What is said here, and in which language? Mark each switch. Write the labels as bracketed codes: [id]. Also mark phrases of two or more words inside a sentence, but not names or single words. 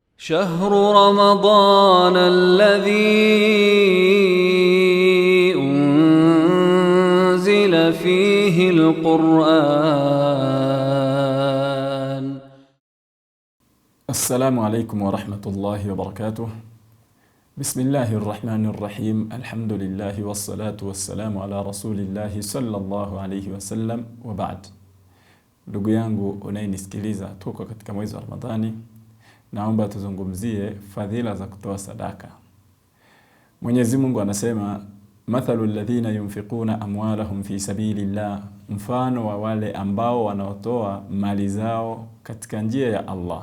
[ar] شهر رمضان الذي أنزل فيه القرآن. السلام عليكم ورحمة الله وبركاته. بسم الله الرحمن الرحيم. الحمد لله والصلاة والسلام على رسول الله صلى الله عليه وسلم وبعد. [sw] Ndugu yangu unayenisikiliza, tuko katika mwezi wa Ramadhani. Naomba tuzungumzie fadhila za kutoa sadaka. Mwenyezi Mungu anasema, [ar] مثل الذين ينفقون أموالهم في سبيل الله, [sw] mfano wa wale ambao wanaotoa mali zao katika njia ya Allah.